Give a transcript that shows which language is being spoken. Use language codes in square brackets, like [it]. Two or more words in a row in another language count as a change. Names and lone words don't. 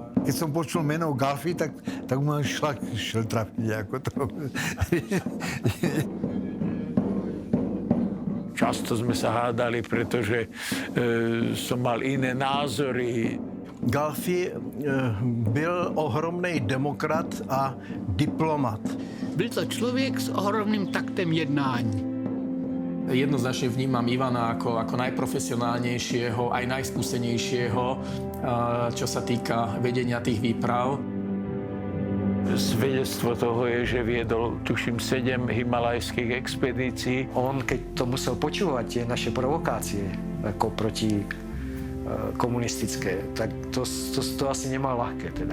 [sk] keď som počul meno Galfi, tak ma šlak šel trafiť ako to. Často sme sa hádali, pretože som mal iné názory. [cs] Galfi byl ohromný demokrat a diplomat. Byl to člověk s ohromným taktem jednání. [sk] Jednoznačne vnímam Ivana ako najprofesionálnejšieho, aj najskúsenejšieho, čo sa týka vedenia tých výprav. Svedectvo toho je, že viedol, tuším, 7 himalajských expedícií. On, keď to musel počúvať, tie naše provokácie, ako proti komunistické, tak to asi nemal ľahké teda.